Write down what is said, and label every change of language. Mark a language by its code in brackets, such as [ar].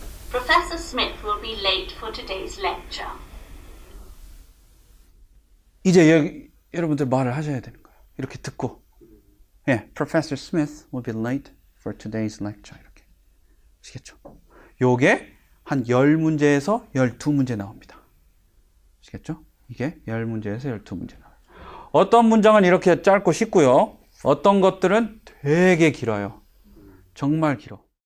[en] Professor Smith will be late for today's lecture. [ko] 이제 여러분들 말을 하셔야 되는 거예요. 이렇게 듣고. [en] 예, Professor Smith will be late for today's lecture. [ko] 이렇게. 아시겠죠? 요게 한 10문제에서 12문제 나옵니다. 아시겠죠? 이게 10문제에서 12문제 나와요. 어떤 문장은 이렇게 짧고 쉽고요. 어떤 것들은 되게 길어요. 정말 길어.